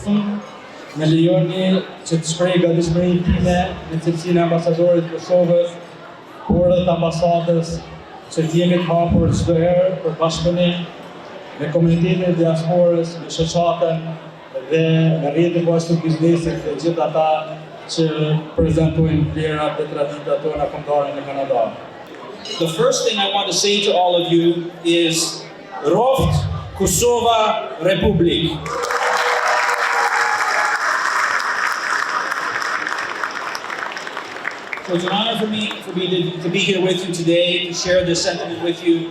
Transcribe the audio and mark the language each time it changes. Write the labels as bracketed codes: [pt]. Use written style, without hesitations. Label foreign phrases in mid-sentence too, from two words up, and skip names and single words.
[sq] Me lejoni që të shpreh gatishmërinë time në cilësinë e ambasadorit të Kosovës, por edhe të ambasadës, që të jemi të hapur çdo herë për bashkëpunim me komunitetin e diasporës, me shoqatën dhe me rrjetin bashkë të biznesit dhe gjithë ata që prezantojnë vlerat dhe traditat tona kombëtare në Kanada. [en] The first thing I want to say to all of you is [sq] Roft Kosova Republik. [en] So it's an honor for me to be here with you today, to share this sentiment with you.